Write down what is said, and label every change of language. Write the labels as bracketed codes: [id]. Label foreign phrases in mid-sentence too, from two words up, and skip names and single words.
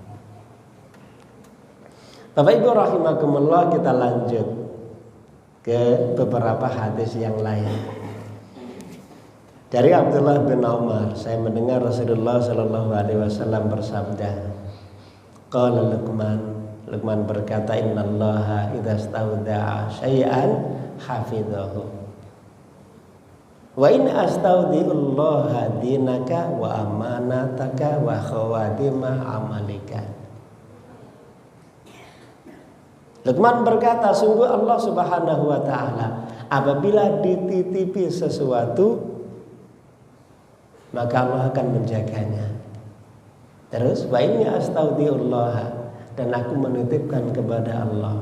[id] Bapak Ibu rahimakumullah, kita lanjut ke beberapa hadis yang lain. Dari Abdullah bin Umar, saya mendengar Rasulullah [ar] صلى الله عليه وسلم bersabda, قال لقمان berkata, إن الله إذا استودع شيئا حفظه وإن أستودع الله دينك وأمانتك وخواتيم عملك. [id] Luqman berkata, sungguh Allah [ar] سبحانه وتعالى [id] apabila dititipi sesuatu, maka Allah akan menjaganya. Terus [ar] وإني أستودع الله, [id] dan aku menitipkan kepada Allah.